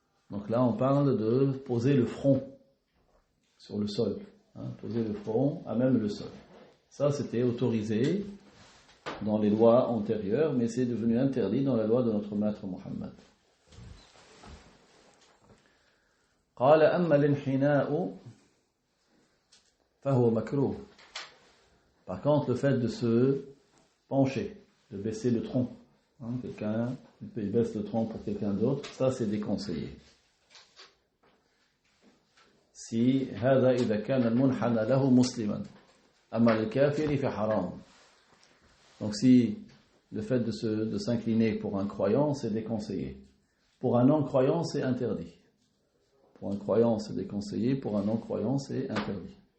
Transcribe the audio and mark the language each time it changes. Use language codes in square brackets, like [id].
[fr] Donc là, on parle de poser le front sur le sol. Poser le front à même le sol. Ça, c'était autorisé dans les lois antérieures, mais c'est devenu interdit dans la loi de notre maître Mohammed. [ar] قال أما الانحناء فهو مكروه. [fr] Par contre, le fait de se pencher, de baisser le tronc, quelqu'un il baisse le tronc pour quelqu'un d'autre, ça c'est déconseillé. [ar] Si هذا إذا كان المنحنى له مسلما أما الكافر فحرام. [fr] Donc si le fait de s'incliner pour un croyant c'est déconseillé, pour un non-croyant c'est interdit. Pour un croyant c'est déconseillé, pour un non-croyant c'est interdit.